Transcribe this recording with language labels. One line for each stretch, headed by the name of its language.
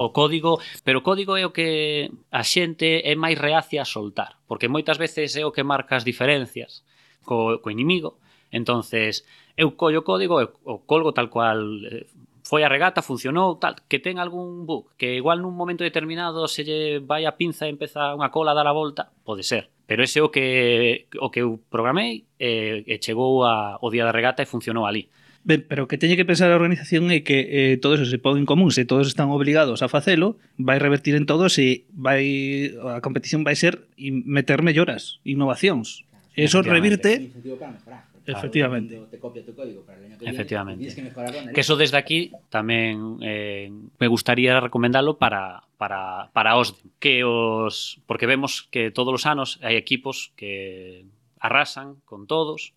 Galician: O código, pero o código é o que a xente é máis reacia a soltar, porque moitas veces é o que marca as diferencias co inimigo. Entonces, eu collo o código, o colgo tal cual foi a regata, funcionou, tal, que ten algún bug, que igual nun momento determinado se lle vai a pinza e empeza unha cola a dar a volta, pode ser. Pero ese é o que eu programei e chegou ao día da regata e funcionou ali. Ben, pero o que teñe que pensar a organización é que todo eso se pon en común, se todos están obligados a facelo, vai revertir en todo, se vai, a competición vai ser meter melloras, innovacións. Eso revirte... Efectivamente. Claro.
Spanish: Te copia tu código para el año que viene. Efectivamente. Que mejorar, ¿no? Que eso desde aquí también me gustaría recomendarlo para OSDEM. Porque vemos que todos los años hay equipos que arrasan con todos.